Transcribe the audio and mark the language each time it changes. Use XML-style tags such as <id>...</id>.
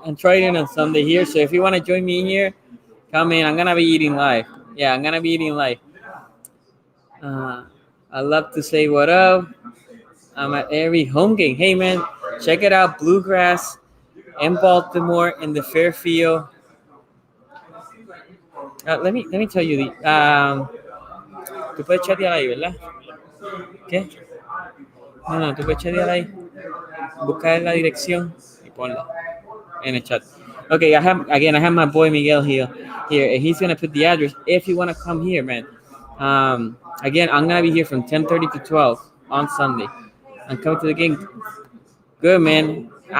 <en>I'm trying it on Sunday here. So if you want to join me here, come in. I'm gonna be eating live. Yeah, I'm gonna be eating live. I love to say what up. I'm at every home game. Hey man, check it out. Bluegrass in Baltimore in the Fairfield. Let me tell you the</en> <es>tú puedes chatear ahí, ¿verdad? ¿Qué? No, tú puedes chatear ahí. Buscar la dirección y ponla</es> <en>in the chat. Okay, I have my boy Miguel here, and he's gonna put the address if you wanna come here, man. Again, I'm gonna be here from 10:30 to 12 on Sunday. I'm coming to the game. Good, man.</en>